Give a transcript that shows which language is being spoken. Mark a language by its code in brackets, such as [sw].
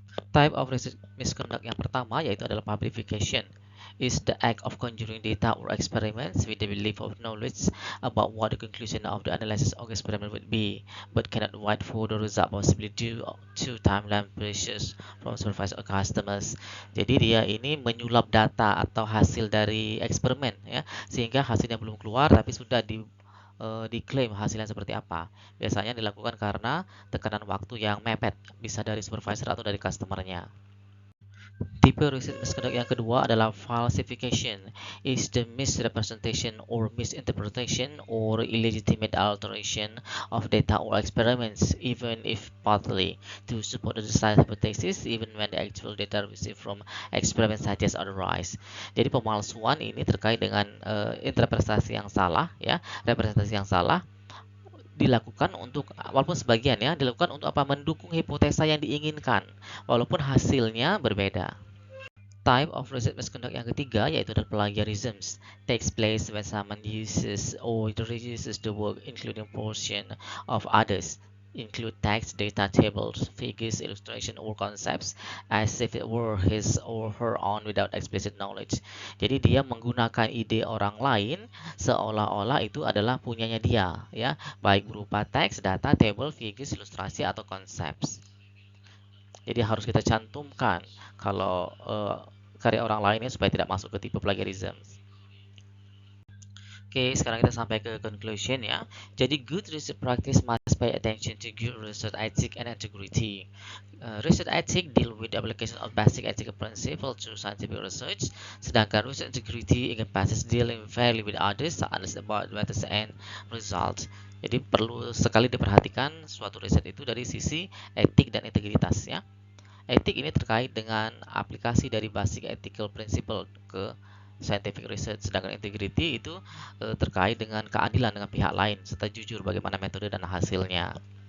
[en] Type of research misconduct [id] yang pertama yaitu adalah [en] fabrication. Is the act of conjuring data or experiments with the belief of knowledge about what the conclusion of the analysis or experiment would be, but cannot wait for the result possibly due to timeline pressures from supervisor or customers. [id] Jadi dia ini menyulap data atau hasil dari eksperimen ya, sehingga hasilnya belum keluar tapi sudah diklaim hasilnya seperti apa. Biasanya dilakukan karena tekanan waktu yang mepet, bisa dari supervisor atau dari customernya. Tipe research misconduct yang kedua adalah falsification. [en] Is the misrepresentation or misinterpretation or illegitimate alteration of data or experiments, even if partly, to support the desired hypothesis, even when the actual data received from experiment suggests otherwise. [id] Jadi pemalsuan ini terkait dengan interpretasi yang salah, ya, representasi yang salah dilakukan untuk, walaupun sebagian ya, dilakukan untuk apa, mendukung hipotesa yang diinginkan walaupun hasilnya berbeda. [en] Type of research misconduct [id] yang ketiga yaitu adalah [en] plagiarism. Takes place when someone uses or reuses the work including portion of others, include text, data, tables, figures, illustration, or concepts as if it were his or her own without explicit knowledge. [id] Jadi dia menggunakan ide orang lain seolah-olah itu adalah punyanya dia, ya, baik berupa teks, data, table, figures, ilustrasi, atau concepts. Jadi harus kita cantumkan kalau karya orang lainnya supaya tidak masuk ke tipe plagiarism. Oke, sekarang kita sampai ke conclusion ya. [en] Jadi good research practice must pay attention to good research ethics and integrity. Research ethics deal with the application of basic ethical principles to scientific research, sedangkan research integrity encompasses dealing fairly with others, honest about methods and results. [id] Jadi perlu sekali diperhatikan suatu riset itu dari sisi etik dan integritas ya. Etik ini terkait dengan aplikasi dari [en] basic ethical principle [id] ke scientific research, sedangkan integrity itu terkait dengan keadilan dengan pihak lain serta jujur bagaimana metode dan hasilnya.